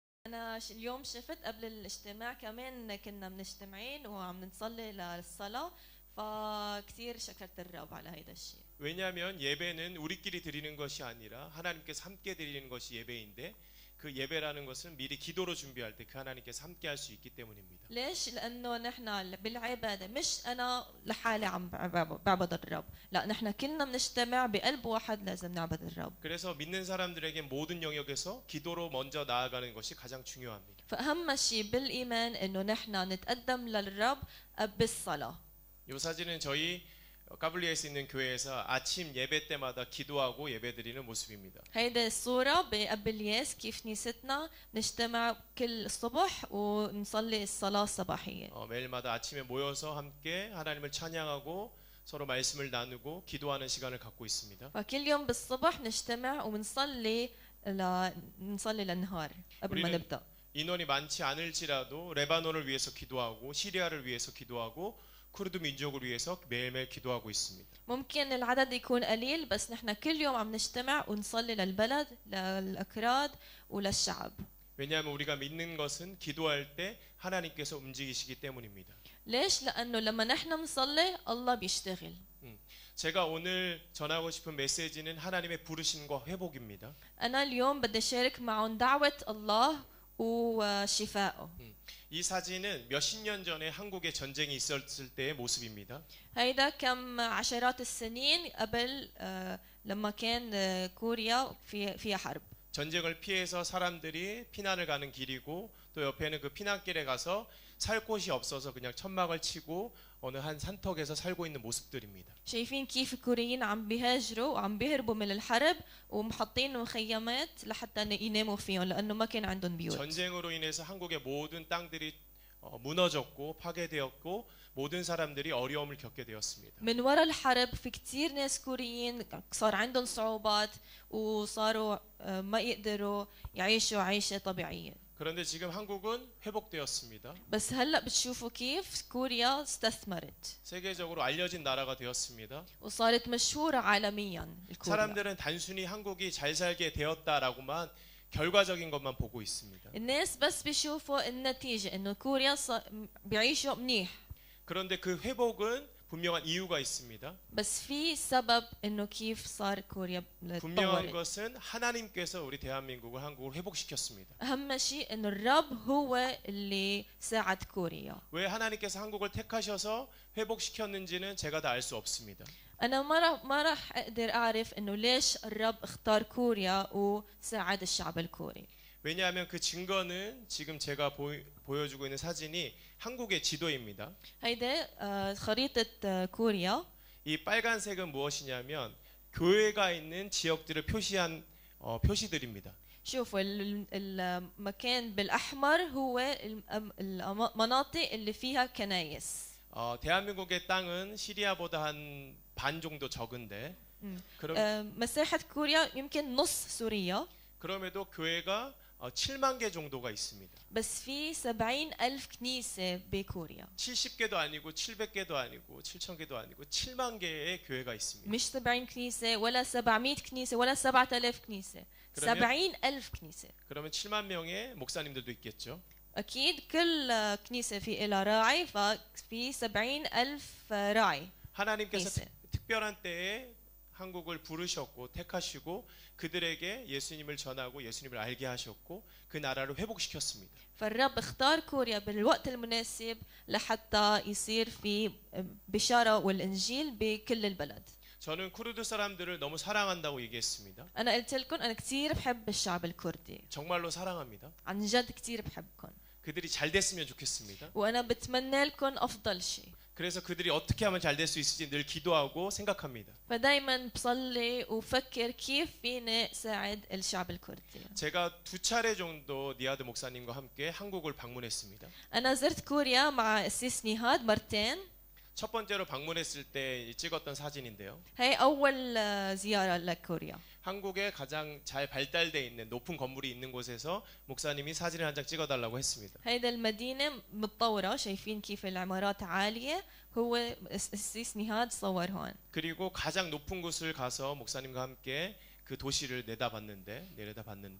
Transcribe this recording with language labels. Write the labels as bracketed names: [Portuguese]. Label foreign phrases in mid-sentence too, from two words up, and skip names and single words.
[Arabic] أنا اليوم شفت قبل الاجتماع كمان كنا مجتمعين وعم نصلي للصلاة فكتير شكرت الرب على هيدا الشيء. [Korean] 왜냐하면 예배는 우리끼리 드리는 것이 아니라 하나님께서 함께 드리는 것이 예배인데 그 예배라는 것은 미리 기도로 준비할 때 그 하나님께서 함께 할 수 있기 때문입니다. [Arabic] ليش؟ لأنه نحن بالعبادة مش أنا لحالي عم بعبد الرب، لا نحن كلنا بنجتمع بقلب واحد لازم نعبد الرب. [Korean] 그래서 믿는 사람들에게 모든 영역에서 기도로 먼저 나아가는 것이 가장 중요합니다. [Arabic] فأهم شيء بالإيمان إنه نحن نتقدم للرب بالصلاة. [Korean] 이 사진은 저희 까블리에서 있는 교회에서 아침 예배 때마다 기도하고 예배드리는 모습입니다. [Arabic] هيدا الصورة بأبلياس كيف كنيستنا نجتمع كل الصبح ونصلي الصلاة الصباحية. [Korean] 매일마다 아침에 모여서 함께 하나님을 찬양하고 서로 말씀을 나누고 기도하는 시간을 갖고 있습니다. [Arabic] فكل يوم بالصبح نجتمع ونصلي نصلي للنهار قبل ما نبدأ. [Korean] 인원이 많지 않을지라도 레바논을 위해서 기도하고 시리아를 위해서 기도하고 쿠르드 민족을 위해서 매일매일 기도하고 있습니다. [Arabic] ممكن العدد يكون قليل بس نحن كل يوم عم نجتمع ونصلي للبلد للأكراد وللشعب. [Korean] 왜냐하면 우리가 믿는 것은 기도할 때 하나님께서 움직이시기 때문입니다. [Arabic] ليش؟ لأنه لما نحن نصلي الله بيشتغل. [Korean] 제가 오늘 전하고 싶은 메시지는 하나님의 부르심과 회복입니다. [Arabic] أنا اليوم بدي أشارك معهم دعوة الله وشفائه. [Korean] 이 사진은 몇십 년 전에 한국에 전쟁이 있었을 때의 모습입니다. [Arabic] هيدا كم عشرات السنين قبل لما كان كوريا فيها حرب. [Korean] 전쟁을 피해서 사람들이 피난을 가는 길이고 또 옆에는 그 피난길에 가서 살 곳이 없어서 그냥 천막을 치고 어느 한 산턱에서 살고 있는 모습들입니다. [Arabic] شايفين كيف الكوريين عم بيهاجروا وعم بيهربوا من الحرب ومحطين مخيمات لحتى يناموا فيهم لأنه ما كان عندهم بيوت. [Korean] 전쟁으로 인해서 한국의 모든 땅들이 무너졌고 파괴되었고 모든 사람들이 어려움을 겪게 되었습니다. [Arabic] من وراء الحرب في كتير ناس كوريين صار عندهم صعوبات وصاروا ما يقدروا يعيشوا عيشة طبيعية. [Korean] 그런데 지금 한국은 회복되었습니다. [Arabic] بس هلا بتشوفوا كيف كوريا استثمرت. [Korean] 세계적으로 알려진 나라가 되었습니다. [Arabic] وصارت مشهورة عالميا الكوريا. [Korean] 사람들은 단순히 한국이 잘 살게 되었다라고만 결과적인 것만 보고 있습니다. [Arabic] الناس بس بيشوفوا النتيجة إنه كوريا بيعيشوا منيح. [Korean] 그런데 그 회복은 분명한 이유가 있습니다. [Arabic] بس في سبب إنه كيف صار كوريا [Korean] 분명한 [Arabic] تطورت. [Korean] 것은 하나님께서 우리 대한민국을 한국을 회복시켰습니다. [Arabic] أهم شيء إنه الرب هو اللي ساعد كوريا. [Korean] 왜 하나님께서 한국을 택하셔서 회복시켰는지는 제가 다 알 수 없습니다. [Arabic] أنا ما راح أقدر أعرف إنه ليش الرب اختار كوريا وساعد الشعب الكوري. [Korean] 왜냐하면 그 증거는 지금 제가 보여주고 있는 사진이 한국의 지도입니다. [Arabic] هيدا خريطة كوريا. [Korean] 이 빨간색은 무엇이냐면 교회가 있는 지역들을 표시한 표시들입니다. [Arabic] شوفوا المكان بالأحمر هو المناطق اللي فيها كنايس. [Korean] 대한민국의 땅은 시리아보다 한 반 정도 적은데 [Arabic] مساحة كوريا يمكن نص سوريا. [Korean] 그럼에도 교회가 7만 개 정도가 있습니다. [Arabic] بس في 70,000 كنيسة بكوريا. [Korean] 70개도 아니고 700개도 아니고 7,000개도 아니고 7만 개의 교회가 있습니다. [Arabic] مش 70 كنيسة ولا 700 كنيسة ولا 7,000 كنيسة. 70,000 كنيسة. [Korean] 그러면 7만 명의 목사님들도 있겠죠. [Arabic] أكيد كل كنيسة في إلها راعي ففي 70,000 راعي. [Korean] 하나님께서 특별한 때에 한국을 부르셨고 택하시고 그들에게 예수님을 전하고 예수님을 알게 하셨고 그 나라를 회복시켰습니다. [Arabic] فالرب اختار كوريا بالوقت المناسب لحتى يصير في بشارة والإنجيل بكل البلد. [Korean] 저는 쿠르드 사람들을 너무 사랑한다고 얘기했습니다. [Arabic] أنا قلت لكم أنا كثير بحب الشعب الكردي. [Korean] 정말로 사랑합니다. [Arabic] عن جد كثير بحبكم. [Korean] 그들이 잘 됐으면 좋겠습니다. [Arabic] وأنا بتمنى لكم أفضل شيء. [Korean] 그래서 그들이 어떻게 하면 잘 될 수 있을지 늘 기도하고 생각합니다. [Arabic] فدايما بصلي وفكر كيف فيني ساعد الشعب الكردي. [Korean] 제가 2차례 정도 니하드 목사님과 함께 한국을 방문했습니다. [Arabic] أنا زرت كوريا مع السيس نيهاد مرتين. [Korean] 첫 번째로 방문했을 때 찍었던 사진인데요. [Arabic] هي أول زيارة لكوريا. [Korean] 한국에 가장 잘 발달돼 있는 높은 건물이 있는 곳에서 목사님이 사진을 한 장 찍어달라고 했습니다. [Arabic] هيدا المدينة متطورة شايفين كيف العمارات عالية هو السيس نيهاد صور هون. [Korean] 그리고 가장 높은 곳을 가서 목사님과 함께 그 그 도시를 내려다봤는데